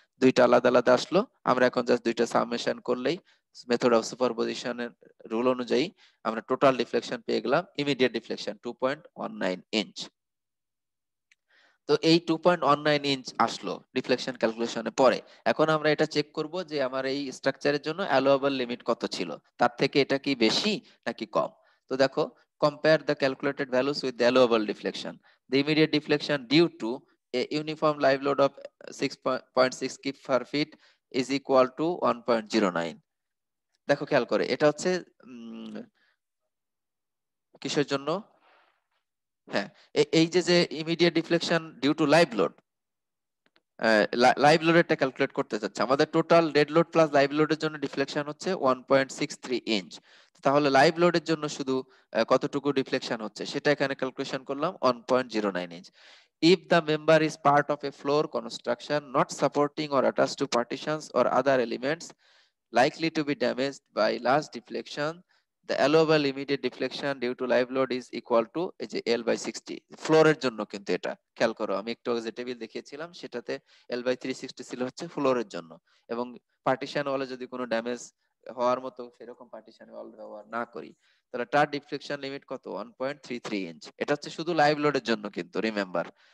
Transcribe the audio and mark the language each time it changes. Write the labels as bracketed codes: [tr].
[bn] দুইটা আলাদা আলাদা আসলো, আমরা এখন জাস্ট দুইটা সামেশন করলেই মেথড অফ সুপারপজিশনের রুল অনুযায়ী আমরা টোটাল ডিফ্লেকশন পেয়ে গেলাম, ইমিডিয়েট ডিফ্লেকশন 2.19 ইঞ্চ। তো এই 2.19 ইঞ্চ আসলো ডিফ্লেকশন ক্যালকুলেশনে পরে। এখন আমরা এটা চেক করব যে আমার এই স্ট্রাকচারের জন্য অ্যালোয়েবল লিমিট কত ছিল, তার থেকে এটা কি বেশি নাকি কম। [en] তো দেখো, compare the calculated values with the allowable deflection. The immediate deflection due to a uniform live load of 6.6 kip per feet is equal to 1.09। [bn] দেখো খেয়াল করে, এটা হচ্ছে কিসের জন্য? হ্যাঁ, এই যে immediate deflection due to live load, live লোডেরটা calculate করতে চাচ্ছে। আমাদের total dead load plus live লোডের জন্য ডিফ্লেকশন হচ্ছে 1.63 ইঞ্চ। তাহলে লাইভ লোডের জন্য শুধু কতটুকু ডিফ্লেকশন হচ্ছে সেটা এখানে ক্যালকুলেশন করলাম 1.09 inch. [en] If the member is part of a floor construction not supporting or attached to partitions or other elements likely to be damaged by large deflection, the allowable immediate deflection due to live load is equal to [bn] এই যে [en] L/60। [bn] ফ্লোরের জন্য কিন্তু এটা খেয়াল করো, আমি একটু যে টেবিল দেখিয়েছিলাম সেটাতে L/360 ছিল হচ্ছে ফ্লোরের জন্য, এবং পার্টিশন ওয়ালে যদি কোনো ড্যামেজ হওয়ার মতো সেরকম পার্টিশন ওয়াল ব্যবহার না করি তাহলে তার ডিফ্লেকশন লিমিট কত? 1.33 ইঞ্চ। এটা হচ্ছে শুধু লাইভ লোডের জন্য কিন্তু, রিমেম্বার।